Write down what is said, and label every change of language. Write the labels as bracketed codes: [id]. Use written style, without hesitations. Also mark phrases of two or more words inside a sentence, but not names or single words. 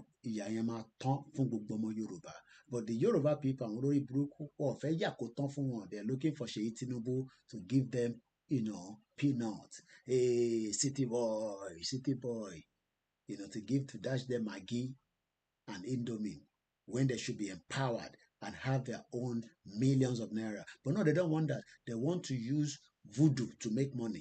[yo] Ìyà yẹn máa tán fún gbogbo ọmọ Yorùbá. [en] But the Yoruba people, [yo] àwọn olórí burúkú, wọ́n fẹ́ yà kó tán fún wọn. [en] They're looking for Seyi Tinubu to give them, peanuts. Hey, city boy, to dash them Maggi and Indomie when they should be empowered and have their own millions of naira. But no, they don't want that. They want to use voodoo to make money.